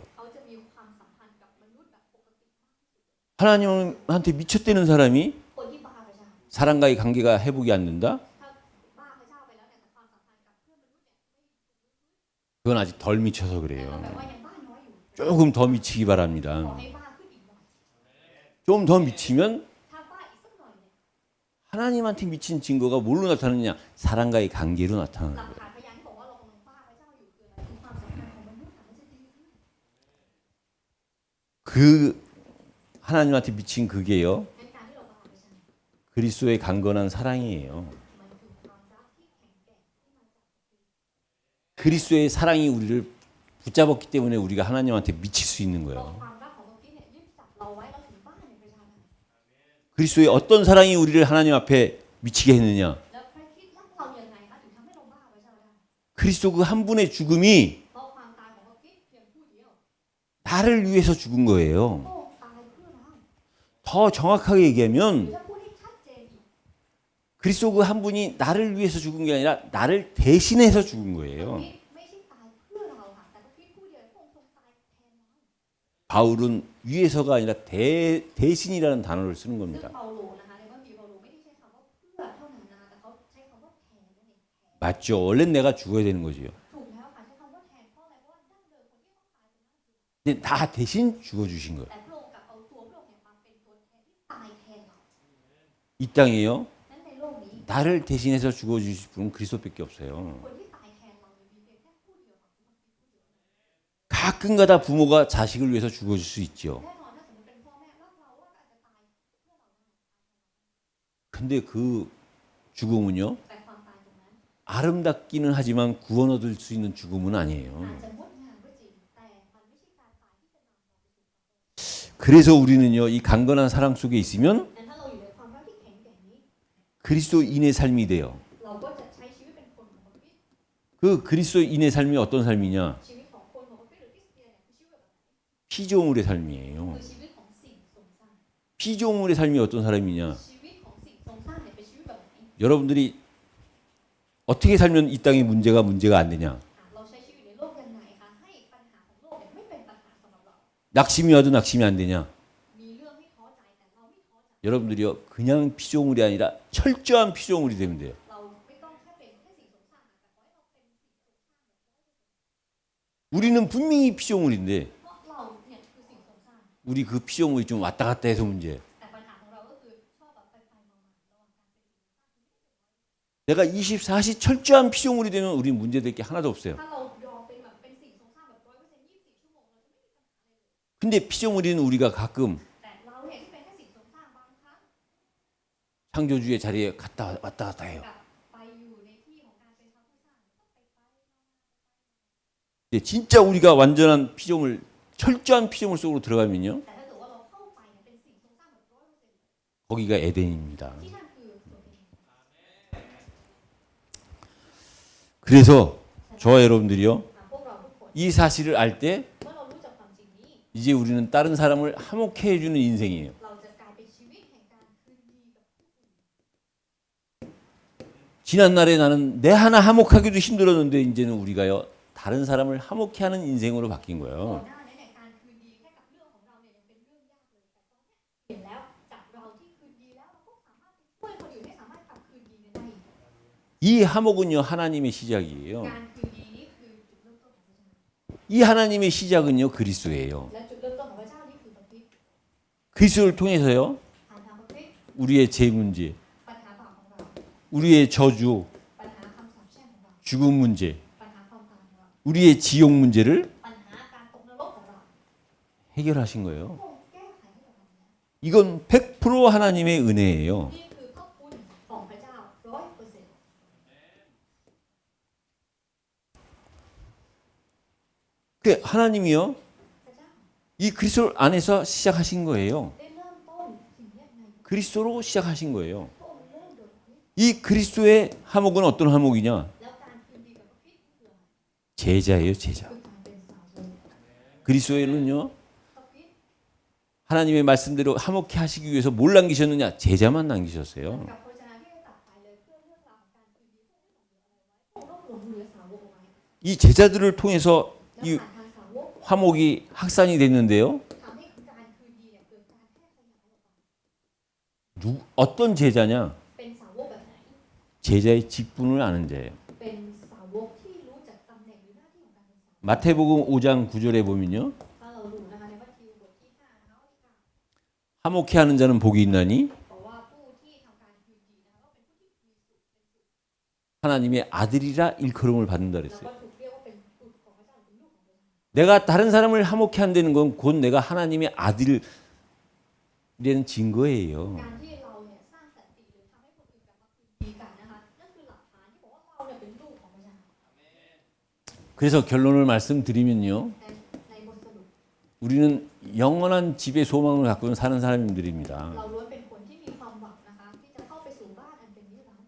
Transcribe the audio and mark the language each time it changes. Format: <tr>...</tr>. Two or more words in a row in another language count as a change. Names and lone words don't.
<th>เขาจะมีความสัมพันธ์กับมนุษย์แบบปกติ</th> <ko>하나님한테 미쳤다는 사람이</ko> <th>คนที่บ้าพระเจ้า</th> <ko>사람과의 관계가 회복이 안 된다?</ko> <th>ถ้าบ้าพระเจ้าไปแล้วเนี่ยแต่ความสัมพันธ์กับเพื่อนมนุษย์เนี่ย</th> <ko>그건 아직 덜 미쳐서</ko> <th>แต่</th> <ko>그래요.</ko> <th>แปลว่ายังบ้าน้อยอยู่</th> <ko>조금 더 미치기</ko> <th>ขอ</th> <ko>바랍니다.</ko> <th>ให้บ้าขึ้นอีกหน่อย</th> <ko>좀 더 미치면</ko> <th>ถ้าบ้าอีกสักหน่อยเนี่ย</th> <ko>하나님한테 미친 증거가 뭘로 나타나느냐? 사람과의 관계로</ko> <th>หลั</th> <ko>나타나는</ko> <th>ก</th> <ko>거예요.</ko> <th>ฐานพยานที่บอกว่าเรากำลังบ้าพระเจ้าอยู่คืออะไรคือความสัมพันธ์ของมนุษย์มันจะดีขึ้น</th> <ko>그 하나님한테 미친 그게요.</ko> <th>ในการที่เราบ้าพระเจ้า</th> <ko>그리스도의 강건한 사랑이에요.</ko> <th>มันคือความรักที่แข็งแกร่งที่มาจาก</th> <ko>그리스도의 사랑이 우리를 붙잡았기 때문에 우리가 하나님한테 미칠 수 있는</ko> <th>เพราะ</th> <ko>거예요.</ko> <th>ความรักของพระคริสต์เนี่ยยึดจับเราไว้เราถึงบ้าในพระเจ้าได้</th> <ko>그리스도의 어떤 사랑이 우리를 하나님 앞에 미치게 했느냐?</ko> <th>แล้วพระคริสต์รักเราอย่างไรคะถึงทำให้เราบ้าพระเจ้าได้</th> <ko>그리스도 그 한 분의 죽음이</ko> <th>เพราะความตายของพระคริสต์เพียงผู้เดียว</th> <ko>나를 위해서 죽은</ko> <th>พ</th> <ko>거예요.</ko> <th>ระองค์ตายเพื่อเรา</th> <ko>더 정확하게</ko> <th>หรือ</th> <ko>얘기하면</ko> <th>จะพูดให้ชัดเจนอีก</th> <ko>그리스도 그 한 분이 나를 위해서 죽은 게 아니라 나를 대신해서 죽은</ko> <th>พระ</th> <ko>거예요.</ko> <th>คริสต์ไม่ใช่ตายเพื่อเราค่ะแต่พระคริสต์ผู้เดียวพระองค์ทรงตายแทนเรา</th> <ko>바울은 위해서가 아니라 대신이라는 단어를 쓰는</ko> <th>ซึ่ง</th> <ko>겁니다.</ko> <th>เปาโลนะคะในพระคัมภีร์เปาโล</th> <ko>맞죠. 원래는 내가 죽어야 되는 거지요.</ko> <th>ถูกแล้วค่ะใช้คำว่าแทนเพราะอะไรเพราะว่าดั้งเดิมคนที่ต้องตายเป็น</th> <ko>근데 다 대신 죽어주신 거예요.</ko> <th>แต่พระองค์กลับเอาตัวพระองค์เนี่ยมาเป็นตัวแทนที่ตายแทนเรา</th> <ko>이 땅에요.</ko> <th>นั้นในโลกนี้</th> <ko>나를 대신해서 죽어주실 분은 그리스도밖에 없어요.</ko> <th>คนที่ตายแทนเราเนี่ยมีเพียงแค่ผู้เดียวค่ะคือพระคริสต์ผู้เดียว</th> <ko>가끔가다 부모가 자식을 위해서 죽어줄 수 있죠.</ko> <th>แน่นอนถ้าสมมติเป็นพ่อแม่รักเราว่าก็อาจจะตายเพื่อเราได้</th> <ko>근데 그 죽음은요.</ko> <th>แต่ความตายตรงนั้น</th> <ko>아름답기는 하지만 구원 얻을 수 있는 죽음은 아니에요.</ko> <th>อาจจะงดงามก็จริงแต่มันไม่ใช่การตายที่จะนำเราไปสู่</th> <ko>그래서 우리는요. 이 강건한 사랑 속에 있으면</ko> <th>แต่ถ้าเราอยู่ในความรักที่แข็งแกร่งนี้</th> <ko>그리스도인의 삶이 돼요.</ko> <th>เราก็จะใช้ชีวิตเป็นคนของพระคริสต์</th> <ko>그 그리스도인의 삶이 어떤 삶이냐?</ko> <th>ชีวิตของคนของพระคริสต์หรือคริสเตียนเนี่ยคือชีวิตแบบไหน</th> <ko>피조물의 삶이에요.</ko> <th>คือชีวิตของสิ่งทรงสร้าง</th> <ko>피조물의 삶이 어떤 사람이냐?</ko> <th>ชีวิตของสิ่งทรงสร้างเนี่ยเป็นชีวิตแบบไหน</th> <ko>여러분들이 어떻게 살면 이 땅의 문제가 안 되냐?</ko> <th>เราใช้ชีวิตในโลกยังไงคะให้ปัญหาของโลกเนี่ยไม่เป็นปัญหาสำหรับเรา</th> <ko>낙심이 와도 낙심이 안 되냐?</ko> <th>มีเรื่องให้ท้อใจแต่เราไม่ท้อใจ</th> <ko>여러분들이요. 그냥 피조물이 아니라 철저한 피조물이 되면 돼요.</ko> <th>เราไม่ต้องแค่เป็นแค่สิ่งทรงสร้างแต่ขอให้เราเป็นสิ่งทรงสร้าง</th> <ko>우리는 분명히 피조물인데</ko> <th>เพราะเราเนี่ยคือสิ่งทรงสร้าง</th> <ko>우리 그 피조물이 좀 왔다 갔다 해서 문제.</ko> <th>แต่ปัญหาของเราก็คือชอบแบบไปๆมาๆระหว่างการเป็นสิ่งทรงสร้าง</th> <ko>내가 24시 철저한 피조물이 되면 우리 문제될 게 하나도 없어요.</ko> <th>ถ้าเรายอมเป็นแบบเป็นสิ่งทรงสร้างแบบ100% 24 ชั่วโมงเราจะไม่มีปัญหาเลย</th> <ko>근데 피조물인 우리가 가끔</ko> <th>แต่เราเนี่ยที่เป็นแค่สิ่งทรงสร้างบางครั้ง</th> <ko>창조주의 자리에 왔다 갔다 해요.</ko> <th>กลับไปอยู่ในที่ของการเป็นพระผู้สร้างก็ไป</th> <ko>근데 진짜 우리가 완전한 피조물, 철저한 피조물 속으로 들어가면요.</ko> <th>แต่ถ้าเกิดว่าเราเข้าไปเนี่ยเป็นสิ่งทรงสร้างแบบ100%</th> <ko>거기가 에덴입니다.</ko> <th>ที่นั่นคือตัวเอง</th> <ko>그래서 저와 여러분들이요.</ko> <th>พวกเราทุกคน</th> <ko>이 사실을 알 때</ko> <th>เมื่อเรารู้จักความจริงนี้</th> <ko>이제 우리는 다른 사람을 화목해 해주는 인생이에요. เราจะกลายเป็นชีวิตแห่งการคืนดีกับผู้อื่น 지난날에 나는 내 하나 화목하기도 힘들었는데 이제는 우리가요. 다른 사람을 화목해 하는 인생으로 바뀐</ko> <th>ก่อน</th> <ko>거예요.</ko> <th>หน้านี้เนี่ยการคืนดีแค่กับเรื่องของเราเนี่ยยังเป็นเรื่องยากเลยแต่ตอนนี้เปลี่ยนแล้วจากเราที่คืนดีแล้วเราก็สามารถช่วยคนอื่นให้สามารถกลับคืนดีกันได้อีก</th> <ko>이 화목은요. 하나님의 시작이에요.</ko> <th>การคืนดีนี่คือจุดเริ่มต้นของพระเจ้า</th> <ko>이 하나님의 시작은요. 그리스도예요.</ko> <th>และจุดเริ่มต้นของพระเจ้านี่คือพระคริสต์</th> <ko>그리스도를 통해서요.</ko> <th>ผ่านทางพระคริสต์</th> <ko>우리의 죄 문제,</ko> <th>ปัญหาบาปของเรา</th> <ko>우리의 저주,</ko> <th>ปัญหาคำสาปแช่งของเรา</th> <ko>죽음 문제,</ko> <th>ปัญหาความตายของเรา</th> <ko>우리의 지옥 문제를</ko> <th>ปัญหาการตกนรกของเรา</th> <ko>해결하신 거예요.</ko> <th>พระองค์แก้ไขให้กับเราแล้ว</th> <ko>이건 100% 하나님의 은혜예요.</ko> <th>นี่คือพระคุณของพระเจ้า 100%</th> <ko>그 하나님이요.</ko> <th>พระเจ้า</th> <ko>이 그리스도 안에서 시작하신 거예요.</ko> <th>ได้เริ่มต้นสิ่งนี้ใน</th> <ko>그리스도로 시작하신 거예요.</ko> <th>พระองค์เริ่มโดยพระคริสต์</th> <ko>이 그리스도의 화목은 어떤 화목이냐?</ko> <th>แล้วการคืนดีกับพระคริสต์คืออะไร</th> <ko>제자예요, 제자.</ko> <th>คือการเป็นสาวก</th> <ko>그리스도에는요.</ko> <th>พระคริสต์</th> <ko>하나님의 말씀대로 화목해 하시기 위해서 뭘 남기셨느냐? 제자만 남기셨어요.</ko> <th>กับพระเจ้าที่ได้ตัดไปเลยเพื่อเรื่องราวของการคืนดีพระองค์ไม่หลงเหลืออะไรไว้พระองค์รวบรวมเหลือสาวกเอาไว้</th> <ko>이 제자들을 통해서</ko> <th>แล้ว</th> <ko>이</ko> <th>ผ่านทางสาวก</th> <ko>화목이 확산이 됐는데요.</ko> <th>ทำให้การคืนดีเนี่ยเกิดการแพร่ขยายออกไป</th> <ko>어떤 제자냐?</ko> <th>เป็นสาวกแบบไหน</th> <ko>제자의 직분을 아는 자예요.</ko> <th>เป็นสาวกที่รู้จักตำแหน่งหรือหน้าที่ของการเป็นสาวก</th> <ko>마태복음 5장 9절에 보면요.</ko> <th>ถ้าเราดูนะคะในมัทธิวบทที่5นะคะข้อที่</th> <ko>화목해 하는 자는 복이 있나니</ko> <th>9 บอกว่าผู้ที่ทำการคืนดีนะคะก็เป็นผู้ที่มีสุขเป็นสุข</th> <ko>하나님의 아들이라 일컬음을 받는다</ko> <th>แล้ว</th> <ko>그랬어요.</ko> <th>ก็ถูกเรียกว่าเป็นบุตรของพระเจ้าเป็นลูกของพระเจ้า</th> <ko>내가 다른 사람을 화목해 한다는 건 곧 내가 하나님의 아들이라는 증거예요.</ko> <th>การที่เราเนี่ยสร้างสันติหรือทำให้คนอื่นกลับมาคืนดีกันนะคะนั่นคือหลักฐานที่บอกว่าเราเนี่ยเป็นลูกของพระเจ้า</th> <ko>그래서 결론을 말씀드리면요.</ko> <th>ในบทสรุป</th> <ko>우리는 영원한 집의 소망을 갖고 사는 사람들입니다.</ko> <th>เราล้วนเป็นคนที่มีความหวังนะคะที่จะเข้าไปสู่บ้านอันเป็นนิรันดร์</th>